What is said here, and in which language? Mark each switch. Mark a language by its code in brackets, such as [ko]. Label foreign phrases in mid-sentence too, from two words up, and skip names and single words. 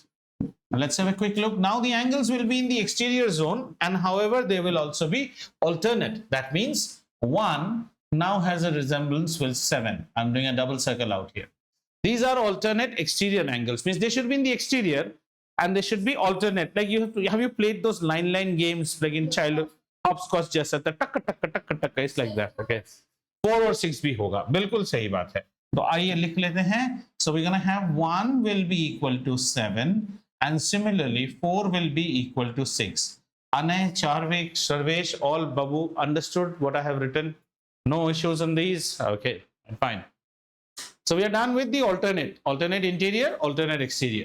[en] Now let's have a quick look. Now the angles will be in the exterior zone, and however they will also be alternate. That means 1 now has a resemblance with 7. I'm doing a double circle out here. These are alternate exterior angles, means they should be in the exterior and they should be alternate. Like have you played those line games like in childhood? [hi] Hopscotch जैसा टक टक टक टक टक, [en] it's like that. Okay, 4 or 6 [hi] भी होगा, बिल्कुल सही बात है. तो आइए लिख लेते हैं. [en] So we're gonna have 1 will be equal to 7, and similarly 4 will be equal to 6. Anay, Charvik, Sarvesh, all Babu understood what I have written? No issues on these? Okay, fine. So we are done with the alternate interior, alternate exterior.